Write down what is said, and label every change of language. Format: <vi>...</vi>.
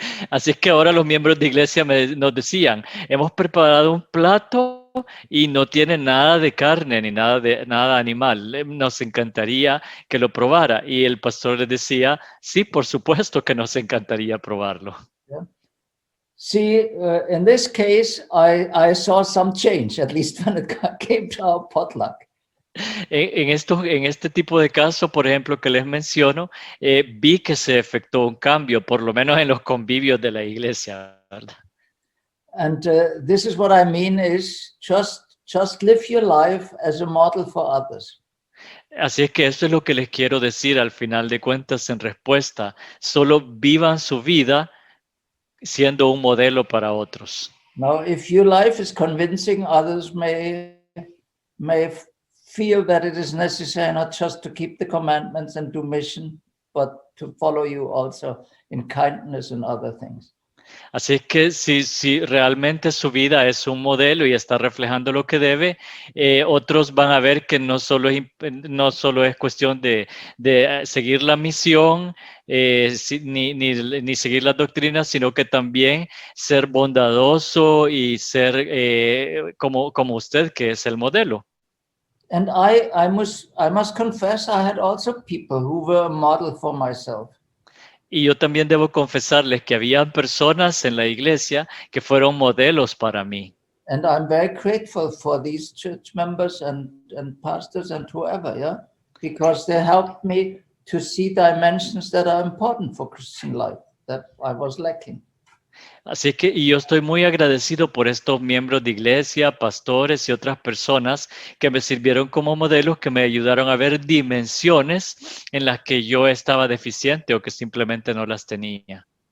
<es>Así es que ahora los miembros de iglesia nos decían, hemos preparado un plato y no tiene nada de carne ni nada animal. Nos encantaría que lo probara. Y el pastor les decía, sí, por supuesto que nos encantaría probarlo.</es> <en>Yeah. See, in this case, I saw some change, at least when it came to our potluck.</en> <es>En este tipo de casos, por ejemplo, que les menciono, vi que se efectuó un cambio, por lo menos en los convivios de la iglesia, ¿verdad?</es> <en>And this is what I mean is just live your life as a model for others.</en> <es>Así es que eso es lo que les quiero decir al final de cuentas en respuesta. Solo vivan su vida siendo un modelo para otros.</es> <en>Now, if your life is convincing, others may feel that it is necessary not just to keep the commandments and do mission, but to follow you also in kindness and other things.</en> <es>Así es que si realmente su vida es un modelo y está reflejando lo que debe, otros van a ver que no solo es cuestión de seguir la misión, ni seguir las doctrinas, sino que también ser bondadoso y ser como usted, que es el modelo.</es> <en>And I must confess, I had also people who were a model for myself.</en> <es>Y yo también debo confesarles que había personas en la iglesia que fueron modelos para mí.</es> <en>And I'm very grateful for these church members and pastors and whoever, yeah, because they helped me to see dimensions that are important for Christian life that I was lacking.</en> <es>Así que y yo estoy muy agradecido por estos miembros de iglesia, pastores y otras personas que me sirvieron como modelos, que me ayudaron a ver dimensiones en las que yo estaba deficiente o que simplemente no las tenía.</es>